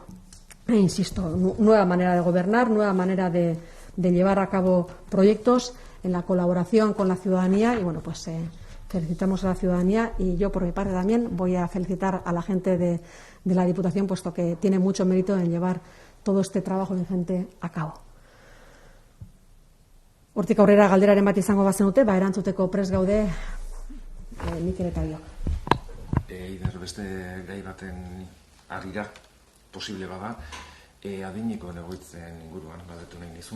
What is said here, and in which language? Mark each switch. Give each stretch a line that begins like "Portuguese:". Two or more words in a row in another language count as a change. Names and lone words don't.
Spanish: E insisto, nueva manera de gobernar, nueva manera de llevar a cabo proyectos en la colaboración con la ciudadanía y, bueno, pues felicitamos a la ciudadanía y yo, por mi parte, también voy a felicitar a la gente de la Diputación, puesto que tiene mucho mérito en llevar todo este trabajo ingente a cabo.
Basque: Hortik aurrera galderaren bat izango bazenute, erantzuteko prest gaude Mikel eta biok. Eider, beste gai baten harira posible bada, adineko egoitzen inguruan galdetu nahi nizun.